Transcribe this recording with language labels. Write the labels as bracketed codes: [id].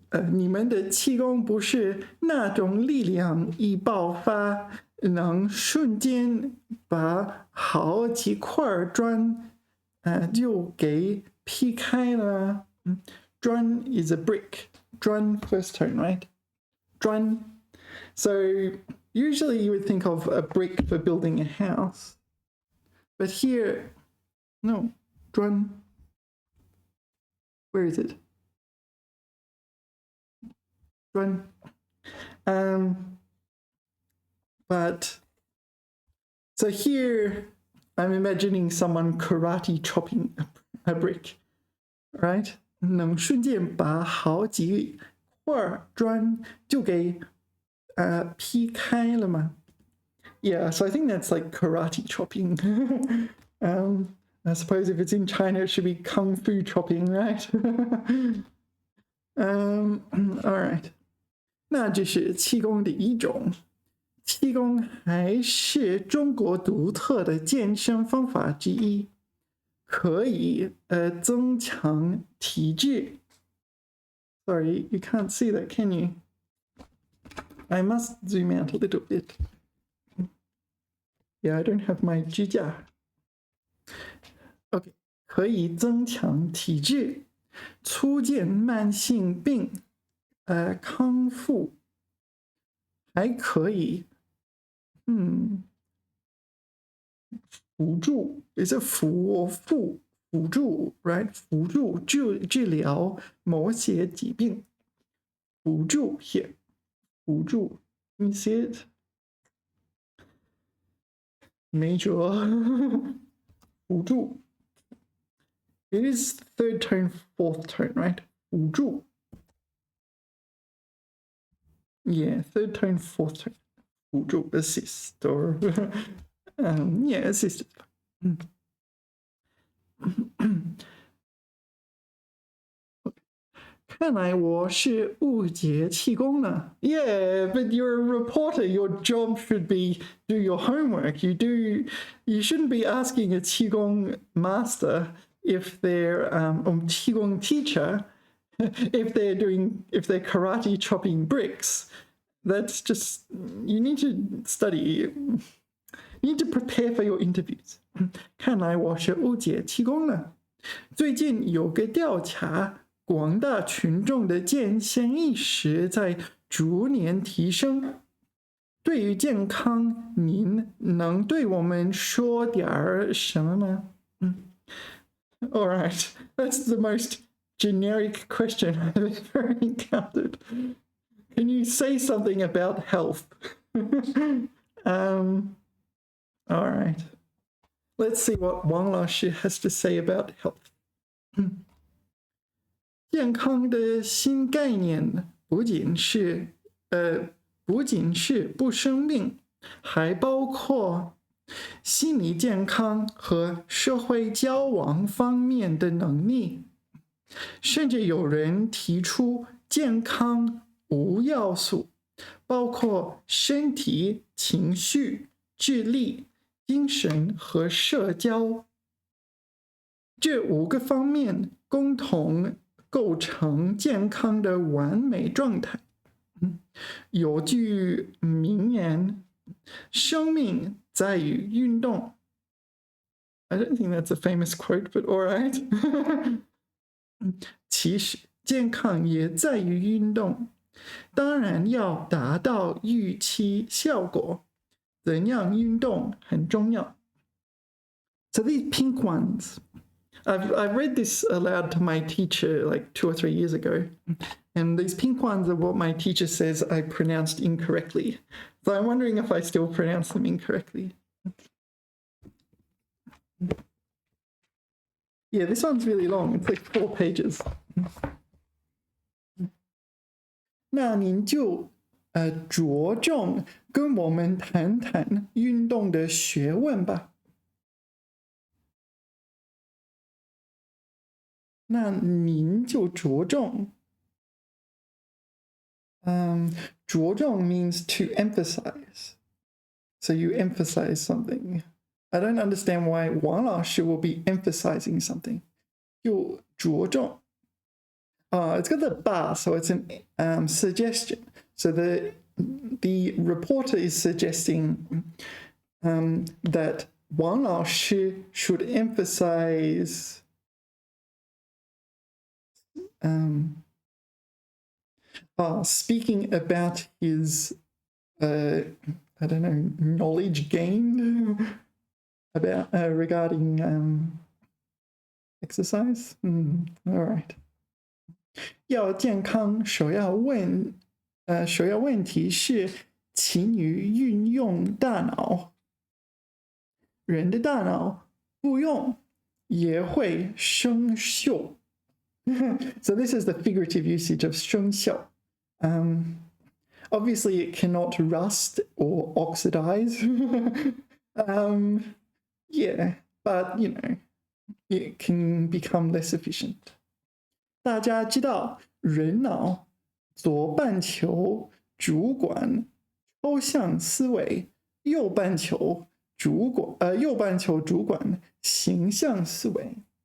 [zh] 你们的气功不是那种力量一爆发，能瞬间把好几块砖就给劈开了。 [en] 砖 is a brick. 砖 first tone, right? 砖. So usually you would think of a brick for building a house. But here, no, 砖. Where is it? Run. But so here I'm imagining someone karate chopping a brick, right? [zh] 能瞬间把好几块砖就给劈开了吗？ [en] Yeah, so I think that's like karate chopping. I suppose if it's in China, it should be kung fu chopping, right? All right. [zh] 那这是气功的一种。气功还是中国独特的健身方法之一，可以增强体质。 [en] Sorry, you can't see that, can you? I must zoom out a little bit. Yeah, I don't have my 支架。 OK， [zh] 可以增强体质，促进慢性病康复，还可以辅助， [en] is it [zh] 辅助 ， [en] right？ [zh] 辅助治疗某些疾病， [en] 辅助 here， 辅助 ，Let me see it， major 辅助 ，it is third tone, fourth tone, right？辅助 ，yeah, third tone, fourth tone， 辅助 assist or yeah, assist. [zh] 看来我是误解气功了。 [en] Yeah, but you're a reporter. Your job should be do your homework. You shouldn't be asking a qigong master if they're qigong teacher if they're karate chopping bricks. That's just, you need to study. You need to prepare for your interviews. [zh] 看来我是误解气功了。最近有个调查，广大群众的健身意识在逐年提升。对于健康，您能对我们说点什么吗？ [en] All right, that's the most generic question I've ever encountered. Can you say something about health? All right. Let's see what Wang Laoshi has to say about health. [zh] 健康的新概念不仅是不生病，还包括心理健康和社会交往方面的能力。甚至有人提出健康5要素，包括身体、情绪、智力、精神和社交。这5个方面共同构成健康的完美状态。有句名言：生命在于运动。 [en] I don't think that's a famous quote, but all right. [zh] 其实健康也在于运动，当然要达到预期效果。怎样运动很重要。 [en] So these pink ones, I've read this aloud to my teacher like 2 or 3 years ago, and these pink ones are what my teacher says I pronounced incorrectly. So I'm wondering if I still pronounce them incorrectly. Yeah, this one's really long. It's like 4 pages. [zh] 那您就着重跟我们谈谈运动的学问吧。那您就着重。 [en] 着重 means to emphasize. So you emphasize something. I don't understand why Wang Laoshi will be emphasizing something. [zh] 就着重。 [en] It's got the ba, so it's an suggestion. So the reporter is suggesting that Wang Laoshi should emphasize speaking about his I don't know, knowledge gained about regarding exercise. All right. [zh] 要健康，首要问题是，请你运用大脑。人的大脑不用也会生锈。 [en] So this is the figurative usage of 生锈. Obviously, it cannot rust or oxidize. Yeah, but it can become less efficient. [zh] 大家知道，人脑左半球主管抽象思维，右半球主管形象思维。